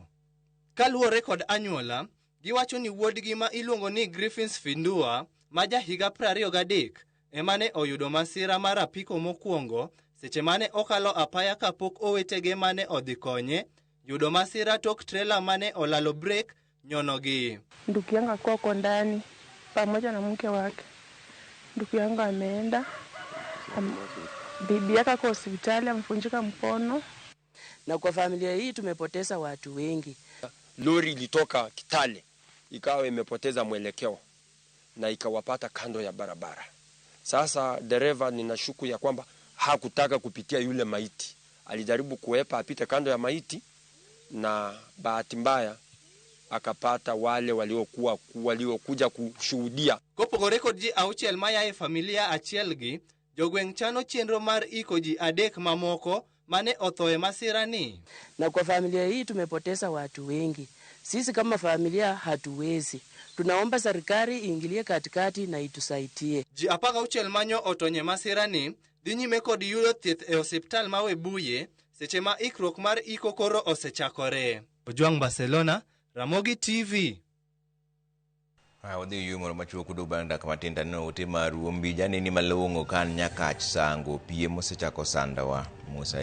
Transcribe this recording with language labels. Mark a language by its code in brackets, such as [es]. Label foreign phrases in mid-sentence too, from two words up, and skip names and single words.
[luo] Kaluwore kod anyuola, giwacho ni wuodgi ma iluongo ni Griffins Findua, ma jahiga 23, emane oyudo masira mar apiko mokwongo seche mane okalo apaya kapok owetege mane odhi konye yudo masira tok trela mane olalo brek nyonogi. [sw] Ndugu yangu alikuwa huko ndani pamoja na mke wake. Ndugu yangu ameenda, bibi yake kwa hospitali amevunjika mkono. Na kwa familia hii tumepoteza watu wengi. Lori ilitoka Kitale ikawa imepoteza mwelekeo na ikawapata kando ya barabara. Sasa dereva ninashuku ya kwamba hakutaka kupitia yule maiti. Alijaribu kuepa apite kando ya maiti na bahati mbaya akapata wale waliokuja kushuhudia. [luo] Kopogore kod ji 6 maya e familia achielgi, jogweng' chano chenro mar iko ji 3 mamoko mane otho e masirani. [sw] Na kwa familia hii tumepoteza watu wengi. Sisi kama familia hatuwezi. Tunaomba serikali iingilie katikati na itusaidie. [luo] Ji 16 manyo otonye masirani dhi nyime kod yudo thieth e osiptal ma Webuye seche ma ikruok mar iko koro osechakore. Ojwang' Barcelona, Ramogi TV. Wadhi yumo machuo kudo banda kama tinda no ote maru ombija ni malongo kan nyakach sango pie mosechako sandawa Musa